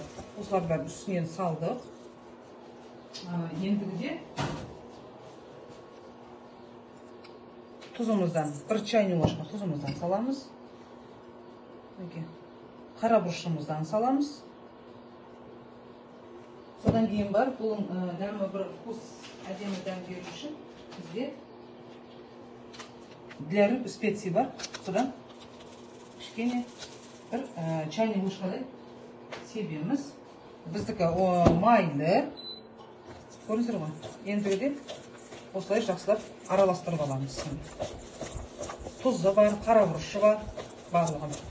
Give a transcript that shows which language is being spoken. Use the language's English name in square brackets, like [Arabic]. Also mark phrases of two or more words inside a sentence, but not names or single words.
[Kazakh] Осылардың бәрін үстінен салдық. Ендігіде тұзымыздан, 1 [Russian] чайный ложка [Kazakh] тұзымыздан саламыз. Қара бұрышымыздан саламыз. Содан кейін бар, бұл дәмі бір вкус, әдемі дәм беру үшін бізде [Russian] для рыб специи [Kazakh] бар. Содан кішкене бір [Russian] чайный ложкадай [Kazakh] себеміз. Біздікі майлы. Көріңіздер ғой. Ендігіде осылай жақсылап араластырып аламыз. Тұзы бар, қара бұрышы бар, барлығын.